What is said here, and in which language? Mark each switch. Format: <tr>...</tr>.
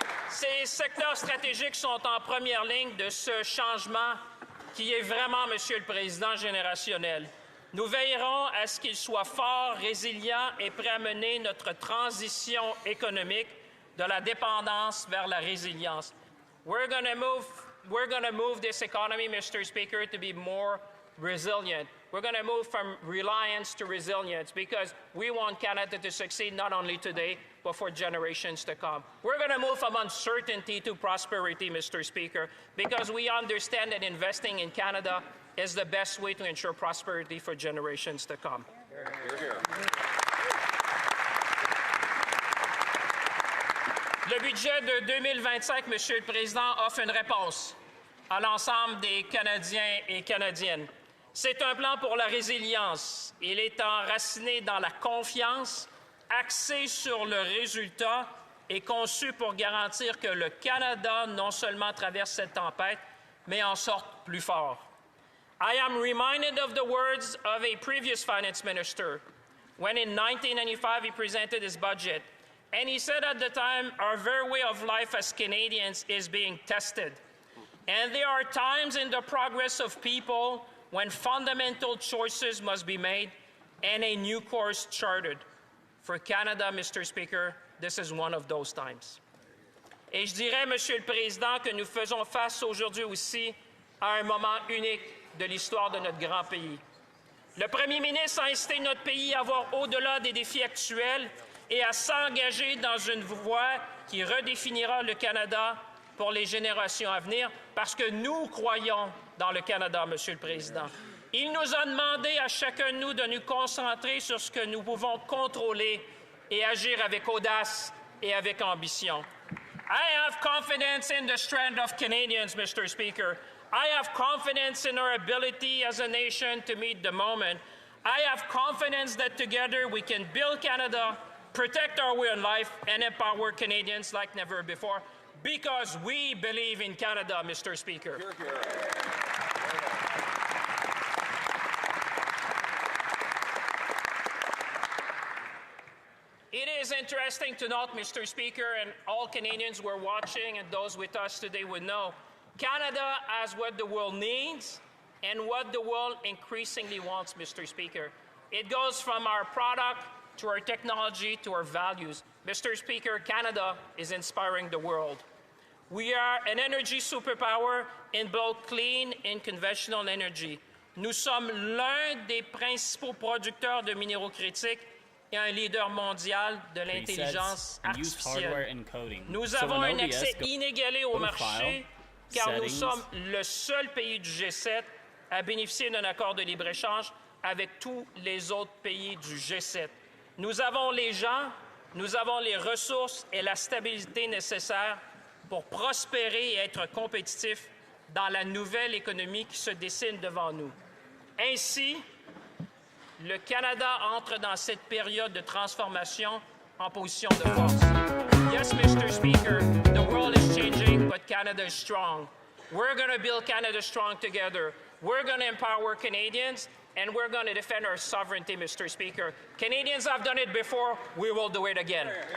<fr>Ces secteurs stratégiques sont en première ligne de ce changement qui est vraiment, Monsieur le Président, générationnel. Nous veillerons à ce qu'il soit fort, résilient et prêt à mener notre transition économique de la dépendance vers la résilience.</fr> <en>We're going to move this economy, Mr. Speaker, to be more resilient. We're going to move from reliance to resilience because we want Canada to succeed not only today, but for generations to come. We're going to move from uncertainty to prosperity, Mr. Speaker, because we understand that investing in Canada is the best way to ensure prosperity for generations to come. Le budget de 2025, Monsieur le Président, offre une réponse à l'ensemble des Canadiens et Canadiennes. C'est un plan pour la résilience. Il est enraciné dans la confiance, axé sur le résultat et conçu pour garantir que le Canada non seulement traverse cette tempête, mais en sorte plus fort. I am reminded of the words of a previous finance minister when in 1995 he presented his budget. And he said at the time, our very way of life as Canadians is being tested. And there are times in the progress of people when fundamental choices must be made and a new course charted. For Canada, Mr. Speaker, this is one of those times.</en> <fr>Et je dirais, Monsieur le Président, que nous faisons face aujourd'hui aussi à un moment unique de l'histoire de notre grand pays. Le Premier ministre a incité notre pays à voir au-delà des défis actuels et à s'engager dans une voie qui redéfinira le Canada pour les générations à venir, parce que nous croyons dans le Canada, Monsieur le Président. Il nous a demandé à chacun de nous de nous concentrer sur ce que nous pouvons contrôler et agir avec audace et avec ambition.</fr> <en>I have confidence in the strength of Canadians, Mr. Speaker. I have confidence in our ability as a nation to meet the moment. I have confidence that together we can build Canada, protect our way in life, and empower Canadians like never before, because we believe in Canada, Mr. Speaker. Hear, hear. It is interesting to note, Mr. Speaker, and all Canadians who are watching and those with us today would know, Canada has what the world needs and what the world increasingly wants, Mr. Speaker. It goes from our product to our technology to our values. Mr. Speaker, Canada is inspiring the world. We are an energy superpower in both clean and conventional energy.</en> <fr>Nous sommes l'un des principaux producteurs de minéraux critiques et un leader mondial de l'intelligence artificielle. Nous avons un accès inégalé au marché car nous sommes le seul pays du G7 à bénéficier d'un accord de libre-échange avec tous les autres pays du G7. Nous avons les gens, nous avons les ressources et la stabilité nécessaires pour prospérer et être compétitifs dans la nouvelle économie qui se dessine devant nous. Ainsi, le Canada entre dans cette période de transformation en position de force.</fr> <en>Yes, Mr. Speaker, the world is changing, but Canada is strong. We're going to build Canada strong together. We're going to empower Canadians, and we're going to defend our sovereignty, Mr. Speaker. Canadians have done it before. We will do it again.</en>